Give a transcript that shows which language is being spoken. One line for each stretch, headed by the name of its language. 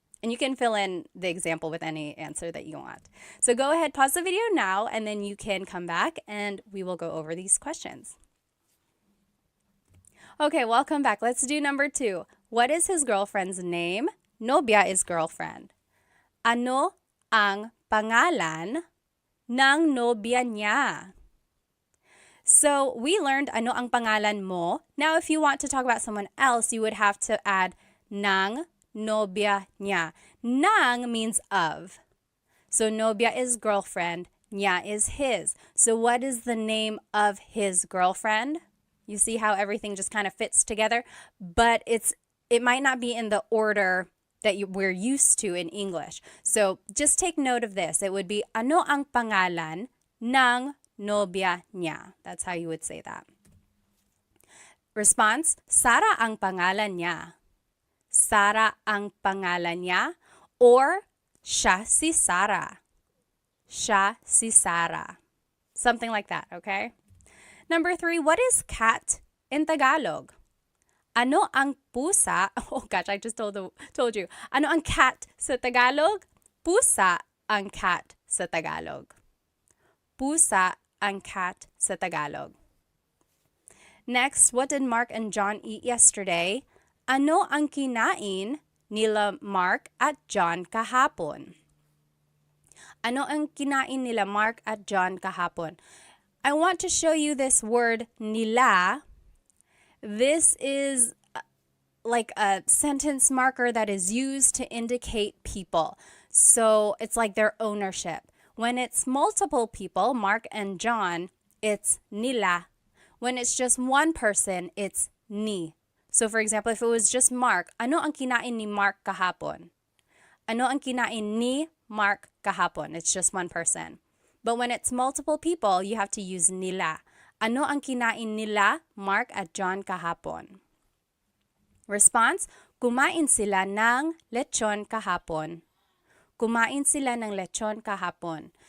English: And you can fill in the example with any answer that you want. So go ahead, pause the video now, and then you can come back and we will go over these questions. Okay, welcome back. Let's do number 2. What is his girlfriend's name? Nobya is girlfriend.
Filipino: Ano ang pangalan ng nobya niya?
English: So we learned
Filipino: ano ang pangalan mo.
English: Now if you want to talk about someone else, you would have to add
Filipino: ng nobya niya.
English: Nang means of. So nobya is girlfriend, niya is his. So what is the name of his girlfriend? You see how everything just kind of fits together, but it might not be in the order that we're used to in English. So just take note of this. It would be,
Filipino: ano ang pangalan ng nobya niya?
English: That's how you would say that.
Filipino: Response, Sara ang pangalan niya. Sara ang pangalan niya, or siya si Sara. Siya si Sara.
English: Something like that, okay? Number 3, what is cat in Tagalog?
Filipino: Ano ang pusa?
English: Oh gosh, I just told you.
Filipino: Ano ang cat sa Tagalog? Pusa ang cat sa Tagalog. Pusa ang cat sa Tagalog.
English: Next, what did Mark and John eat yesterday?
Filipino: Ano ang kinain nila Mark at John kahapon? Ano ang kinain nila Mark at John kahapon?
English: I want to show you this word nila. This is like a sentence marker that is used to indicate people. So it's like their ownership. When it's multiple people, Mark and John, it's nila. When it's just one person, it's ni. So for example, if it was just Mark,
Filipino: ano ang kinain ni Mark kahapon? Ano ang kinain ni Mark kahapon?
English: It's just one person. But when it's multiple people, you have to use nila.
Filipino: Ano ang kinain nila Mark at John kahapon? Response, kumain sila ng lechon kahapon. Kumain sila ng lechon kahapon.